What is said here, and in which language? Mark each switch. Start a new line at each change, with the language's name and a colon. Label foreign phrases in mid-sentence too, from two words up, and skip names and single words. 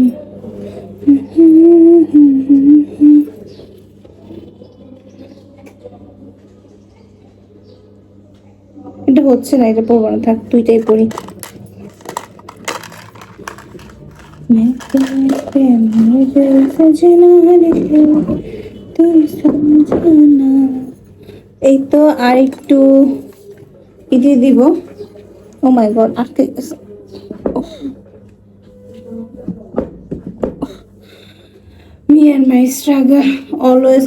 Bangla: এটা হচ্ছে না, এটা পরবো না, থাক দুইটাই পরি।
Hindi: मैं तेरे प्रेम में दिल सजना रे তুই समझना।
Bangla: এই তো আর একটু দিয়ে দিব।
English: Oh my God,
Bangla: আটকে গেছে।
English: me and my struggle always.